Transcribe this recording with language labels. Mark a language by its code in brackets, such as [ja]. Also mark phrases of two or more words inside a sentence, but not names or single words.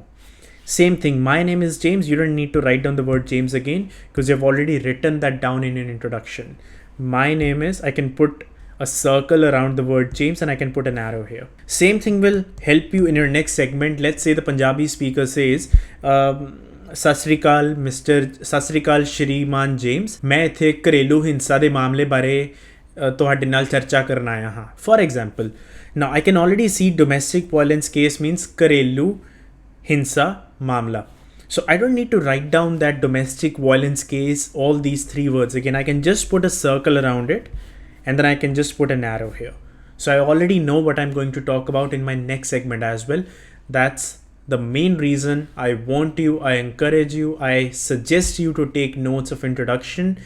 [en] Same thing, my name is James. You don't need to write down the word James again because you've already written that down in an introduction. My name is, I can put a circle around the word James and I can put an arrow here. Same thing will help you in your next segment. Let's say the Punjabi speaker says, [pa] "ਸਤ ਸ੍ਰੀ ਅਕਾਲ ਸ਼੍ਰੀਮਾਨ [en] James, [pa] ਮੈਂ ਇੱਥੇ ਘਰੇਲੂ ਹਿੰਸਾ ਦੇ ਮਾਮਲੇ ਬਾਰੇ ਤੁਹਾਡੇ ਨਾਲ ਚਰਚਾ ਕਰਨ ਆਇਆ ਹਾਂ." [en] For example, now I can already see domestic violence case means [pa] ਘਰੇਲੂ ਹਿੰਸਾ ਮਾਮਲਾ. [en] So I don't need to write down that domestic violence case, all these three words again. I can just put a circle around it and then I can just put an arrow here. So I already know what I'm going to talk about in my next segment as well. That's the main reason I want you, I encourage you, I suggest you to take notes of introduction.